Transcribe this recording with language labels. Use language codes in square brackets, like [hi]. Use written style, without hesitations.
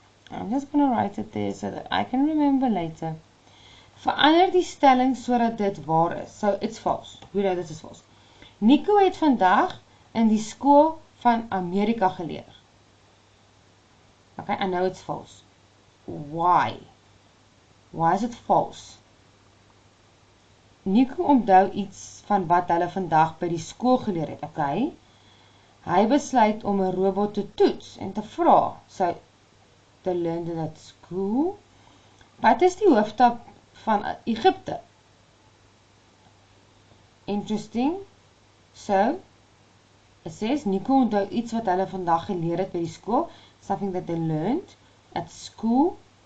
[en] I'm just going to write it there so that I can remember later. [af] Verander die stelling sodat dit waar is. [en] So it's false. We know this is false. [af] Nico het vandag in die skool van Amerika geleer. [en] Okay, I know it's false. Why? Why is it false? [af] Nico onthou iets van wat hulle vandag by die skool geleer het. Okay. Hy besluit om 'n robot te toets en te vra. [en] So they learned it at school. [af] Wat is die hoofstad van Egipte? [en] Interesting. So it says [af] Nico onthou iets wat hulle vandag geleer het by die skool. [en] Something that they learned at school.